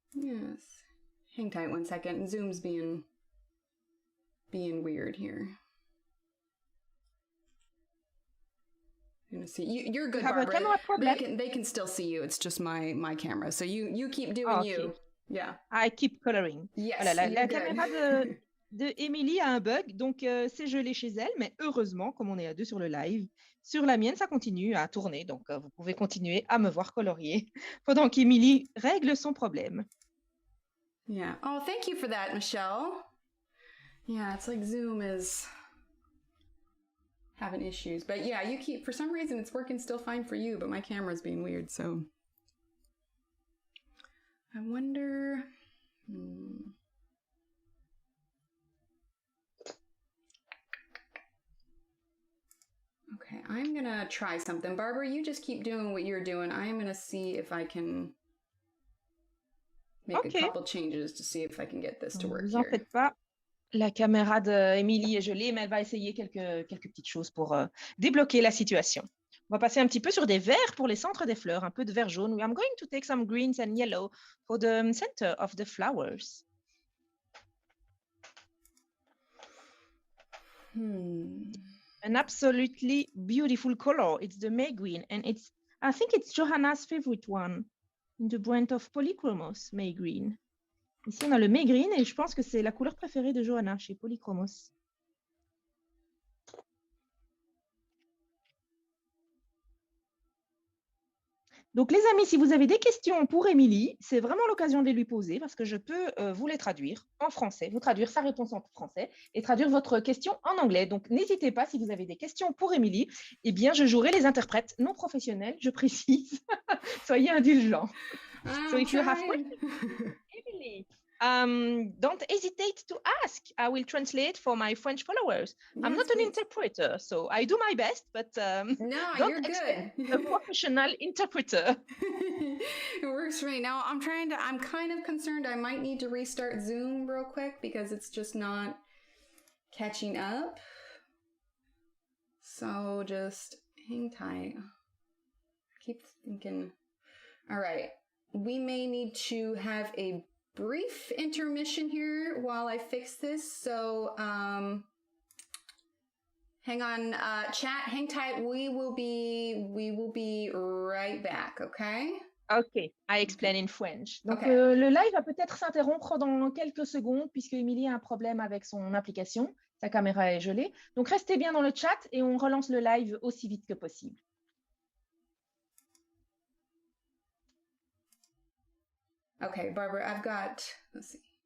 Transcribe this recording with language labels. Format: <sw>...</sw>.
<en>Yes. Hang tight 1 second. Zoom's being weird here. I'm gonna see. You're good, Have Barbara. a camera problem? They can still see you. It's just my camera. So you keep doing you. Yeah. I keep coloring. Yes.</en> <fr>Voilà, la caméra de Emily a un bug, donc c'est gelé chez elle, mais heureusement, comme on est à deux sur le live, sur la mienne, ça continue à tourner, donc vous pouvez continuer à me voir colorier pendant qu'Emily règle son problème.</fr> <en>Yeah. Oh, thank you for that, Michelle. Yeah, it's like Zoom is having issues. But yeah, for some reason, it's working still fine for you, but my camera's being weird, so. I wonder. Okay, I'm gonna try something. Barbara, you just keep doing what you're doing. I'm gonna see if I can make a couple changes to see if I can get this to work</en> <fr>Vous en faites pas. La caméra d'Emily est gelée, mais elle va essayer quelques petites choses pour débloquer la situation. On va passer un petit peu sur des verts pour les centres des fleurs, un peu de vert jaune.</fr> <en>I'm going to take some greens and yellow for the center of the flowers. An absolutely beautiful color. It's the May green, and I think it's Johanna's favorite one in the brand of Polychromos, May green.</en> <fr>Ici, on a le May green, et je pense que c'est la couleur préférée de Johanna chez Polychromos. Donc, les amis, si vous avez des questions pour Émilie, c'est vraiment l'occasion de les lui poser parce que je peux vous les traduire en français, vous traduire sa réponse en français et traduire votre question en anglais. Donc, n'hésitez pas, si vous avez des questions pour Émilie, eh bien, je jouerai les interprètes non professionnels, je précise. Soyez indulgents.</fr> <en>So, if you have questions, Émilie, don't hesitate to ask. I will translate for my French followers. Yes, I'm not an interpreter, so I do my best, but no, don't you're expect good. a professional interpreter. It works for me. Now I'm kind of concerned I might need to restart Zoom real quick because it's just not catching up. So just hang tight. I keep thinking, all right, we may need to have a brief intermission here while I fix this. So, hang on, chat, hang tight. We will be right back, okay? Ok, I explain in French.</en> <fr>Donc, le live va peut-être s'interrompre dans quelques secondes puisque Émilie a un problème avec son application. Sa caméra est gelée. Donc, restez bien dans le chat et on relance le live aussi vite que possible.</fr> <en>Okay, Barbara, I've got, let's see.</en>